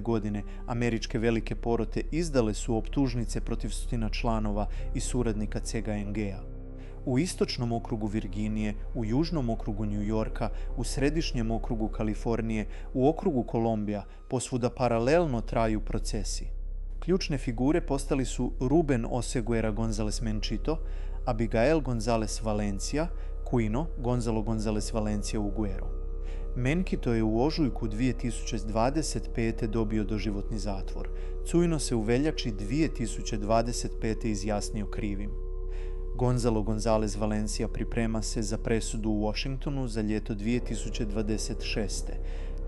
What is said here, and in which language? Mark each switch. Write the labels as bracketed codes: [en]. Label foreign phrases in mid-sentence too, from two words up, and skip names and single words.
[hr] godine američke velike porote izdale su optužnice protiv stotina članova i suradnika CGNG-a. U istočnom okrugu Virginije, u južnom okrugu New Yorka, u središnjem okrugu Kalifornije, u okrugu Kolumbija, posvuda paralelno traju procesi. Ključne figure postali su Ruben Oseguera González Menchito, Abigail González Valencia, Quino Gonzalo González Valencia Uguero. Menchito je u ožujku 2025. dobio doživotni zatvor. Quino se u veljači 2025. izjasnio krivim. Gonzalo González Valencia priprema se za presudu u Washingtonu za ljeto 2026.